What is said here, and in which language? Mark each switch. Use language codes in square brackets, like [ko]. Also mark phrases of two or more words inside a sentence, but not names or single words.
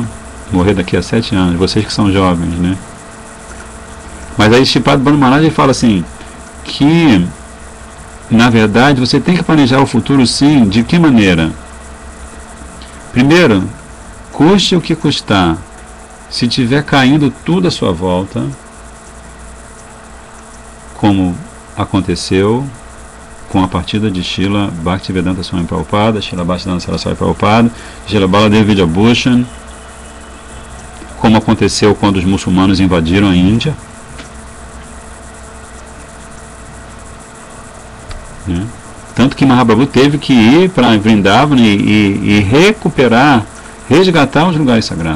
[pt] Morrer daqui a 7 anos, vocês que são jovens, né? Mas aí Shripad Bhanu Maharaj ele fala assim, que na verdade você tem que planejar o futuro sim, de que maneira? Primeiro, custe o que custar, se tiver caindo tudo à sua volta, como aconteceu com a partida de Srila Bhaktivedanta Swami Prabhupada, Srila Bhaktivedanta Saraswati Prabhupada, Srila Baladev Vidyabhushan, como aconteceu quando os muçulmanos invadiram a Índia, né? Tanto que Mahaprabhu teve que ir para Vrindavana e resgatar os lugares sagrados.